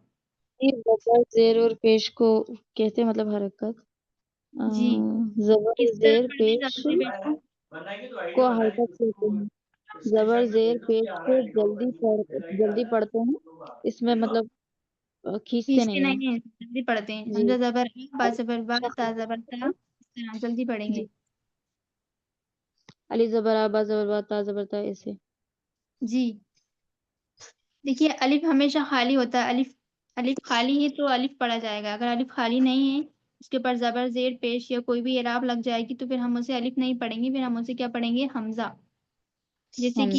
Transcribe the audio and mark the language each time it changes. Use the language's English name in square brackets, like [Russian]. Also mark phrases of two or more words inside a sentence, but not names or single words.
[Urdu] زبر زیر اور پیش کو کہتے ہیں مطلب حرکت. جی زبر کس طرح زیر پڑھتے ہیں پیش زبر سے پیش کو؟ کو حرکت کہتے ہیں. زبر زیر پیش کو جلدی پڑھتے ہیں. اس میں مطلب کھینچتے کھینچتے نہیں ہیں. نہیں ہیں, جلدی پڑھتے ہیں. جی. حمزہ زبر آ, با زبر با, تا زبر تا, اس طرح جلدی پڑھیں گے. جی. علی زبر آ, با زبر با, تا زبر تا, ایسے. جی دیکھیے, الف ہمیشہ خالی ہوتا ہے. الف خالی ہے تو الف پڑھا جائے گا. اگر الف خالی نہیں ہے, اس کے اوپر زبر زیر پیش یا کوئی بھی اعراب لگ جائے گی, تو پھر ہم اسے الف نہیں پڑھیں گے, پھر ہم اسے کیا پڑھیں گے؟ حمزہ. جیسے کہ